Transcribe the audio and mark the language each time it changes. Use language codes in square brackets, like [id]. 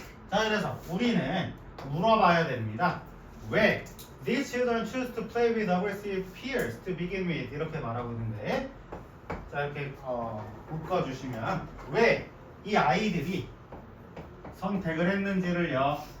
[ko] 자, 그래서 우리는 물어봐야 됩니다. 왜? [en] These children choose to play with aggressive peers to begin with. [ko] 이렇게 말하고 있는데, 자, 이렇게 묶어주시면 왜 이 아이들이 선택을 했는지를요.